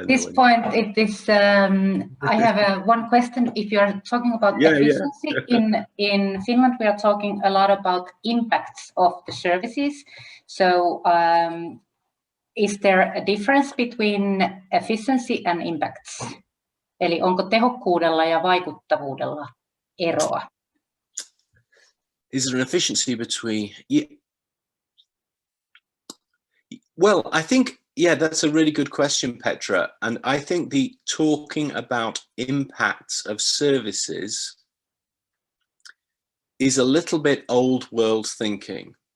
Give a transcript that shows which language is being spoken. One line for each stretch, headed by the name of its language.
English: At this point, it is. I have one question. If you are talking about efficiency, in Finland, we are talking a lot about impacts of the services. So, is there a difference between efficiency and impacts?
Finnish: Eli onko tehokkuudella ja vaikuttavuudella eroa?
English: Is there an efficiency between? Yeah. Well, I think, that's a really good question, Petra. And I think the talking about impacts of services is a little bit old world thinking.